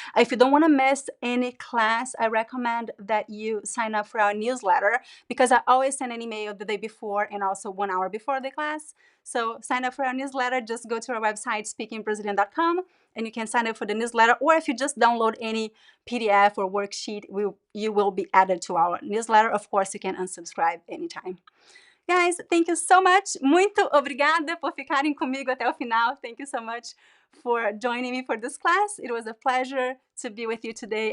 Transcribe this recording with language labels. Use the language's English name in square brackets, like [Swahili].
[English] If you don't want to miss any class, I recommend that you sign up for our newsletter, because I always send an email the day before and also 1 hour before the class. So sign up for our newsletter. Just go to our website, speakingbrazilian.com, and you can sign up for the newsletter. Or if you just download any PDF or worksheet, you will be added to our newsletter. Of course, you can unsubscribe anytime. Guys, thank you so much. [Portuguese] Muito obrigada por ficarem comigo até o final. [English] Thank you so much for joining me for this class. It was a pleasure to be with you today.